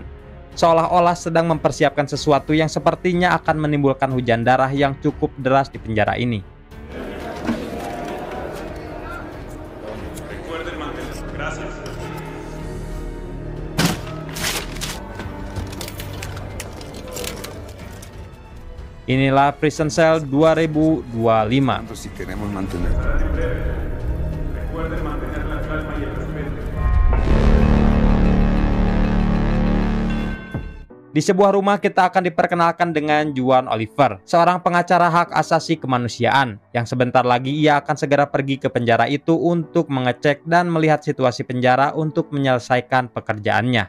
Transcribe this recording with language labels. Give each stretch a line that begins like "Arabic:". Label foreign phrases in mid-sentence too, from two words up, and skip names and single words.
Indonesian: Seolah-olah sedang mempersiapkan sesuatu yang sepertinya akan menimbulkan hujan darah yang cukup deras di penjara ini. Inilah Prison Cell 2025.
Spanish: Si queremos mantener.
Indonesian: Di sebuah rumah kita akan diperkenalkan dengan Juan Oliver, seorang pengacara hak asasi kemanusiaan, yang sebentar lagi ia akan segera pergi ke penjara itu untuk mengecek dan melihat situasi penjara untuk menyelesaikan pekerjaannya.